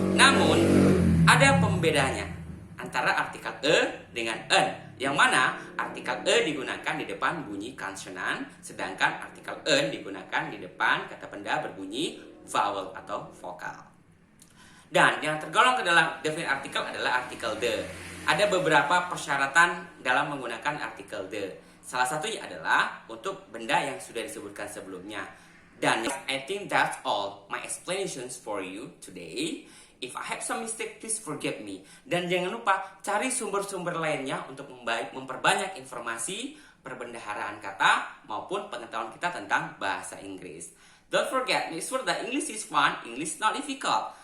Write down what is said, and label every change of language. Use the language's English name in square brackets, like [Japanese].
[Indonesian] Namun ada pembedanya antara artikel dengan en, yang mana artikel digunakan di depan bunyi konsonan, sedangkan artikel en digunakan di depan kata benda berbunyi vowel atau vokal. Dan yang tergolong ke dalam definite article adalah artikel the. Ada beberapa persyaratan dalam menggunakan artikel the. Salah satunya adalah untuk benda yang sudah disebutkan sebelumnya. Dan [English] I think that's all my explanations for you today. If I have some mistake, please forgive me. [Indonesian] Dan jangan lupa cari sumber-sumber lainnya untuk memperbanyak informasi perbendaharaan kata maupun pengetahuan kita tentang bahasa Inggris. [English] Don't forget, make sure that English is fun, English is not difficult.